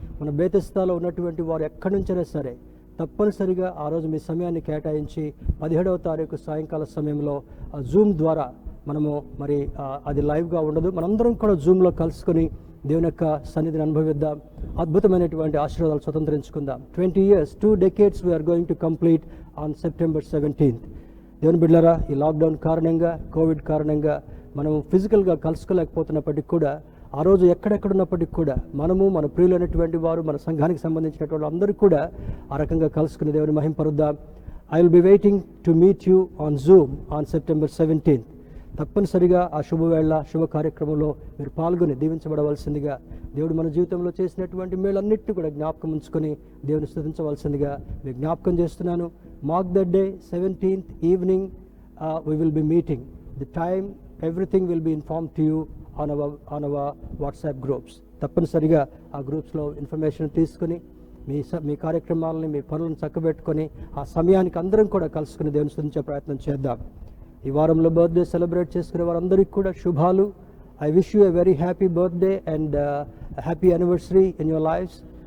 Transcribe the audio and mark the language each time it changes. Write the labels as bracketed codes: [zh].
[te] మన బేతెస్తాలో ఉన్నటువంటి వారు ఎక్కడి నుంచైనా సరే తప్పనిసరిగా ఆ రోజు మీ సమయాన్ని కేటాయించి 17వ తారీఖు సాయంకాల సమయంలో జూమ్ ద్వారా మనము మరి అది లైవ్గా ఉండదు, మనందరం కూడా జూమ్లో కలుసుకొని దేవుని యొక్క సన్నిధిని అనుభవిద్దాం. అద్భుతమైనటువంటి ఆశీర్వాదాలు స్వతంత్రించుకుందాం. [en] 20 years, 2 decades we are going to complete on September 17th. [te] దేవుని బిడ్డలారా, ఈ లాక్డౌన్ కారణంగా, కోవిడ్ కారణంగా మనం ఫిజికల్గా కలుసుకోలేకపోతున్నప్పటికీ కూడా ఆ రోజు ఎక్కడెక్కడున్నప్పటికీ కూడా మనము, మన ప్రియులైనటువంటి వారు, మన సంఘానికి సంబంధించినటువంటి అందరూ కూడా ఆ రకంగా కలుసుకుని దేవుని మహింపరుద్దాం. [en] I will be waiting to meet you on Zoom on September 17th. [te] తప్పనిసరిగా ఆ శుభవేళ, శుభ కార్యక్రమంలో మీరు పాల్గొని దీవించబడవలసిందిగా, దేవుడు మన జీవితంలో చేసినటువంటి మేలన్నిటిని కూడా జ్ఞాపకం ఉంచుకొని దేవుని స్తుతించవలసిందిగా మీకు జ్ఞాపకం చేస్తున్నాను. [en] Mark the day 17th evening we will be meeting. The time, everything will be informed to you on our WhatsApp groups. [te] తప్పనిసరిగా ఆ గ్రూప్స్లో ఇన్ఫర్మేషన్ తీసుకుని మీ కార్యక్రమాలని, మీ పనులను చక్కబెట్టుకొని ఆ సమయానికి అందరం కూడా కలుసుకుని దేవుని స్తుతించే ప్రయత్నం చేద్దాం. ఈ వారంలో బర్త్డే సెలబ్రేట్ చేసుకునే వారందరికీ కూడా శుభాలు. [en] I wish you a very happy birthday and happy anniversary in your lifes.